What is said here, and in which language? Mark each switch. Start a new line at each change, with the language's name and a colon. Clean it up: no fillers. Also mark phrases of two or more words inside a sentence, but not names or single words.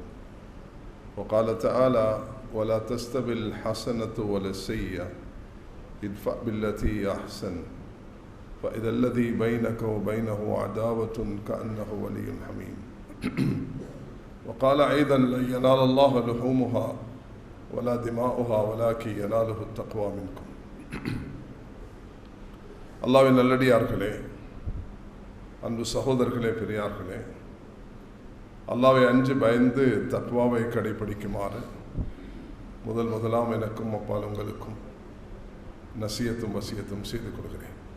Arabic: وقال تعالى ولا تستوي الحسنة ولا السيئة ادفع بالتي أحسن فإذا الذي بينك وبينه عداوة كأنه ولي حميم. وقال أيضا لن ينال الله لحومها ولا دماؤها ولكن يناله التقوى منكم.
Tamil: அல்லாஹ்வின் நல்லடியார்களே, அன்பு சகோதரர்களே, பெரியார்களே, அல்லாஹ்வை அஞ்சு பயந்து தக்வாவை கடைபிடிக்குமாறு முதலாம் எனக்கும் அப்பால் உங்களுக்கும் நசியத்தும் வசியத்தும் செய்து கொள்கிறேன்.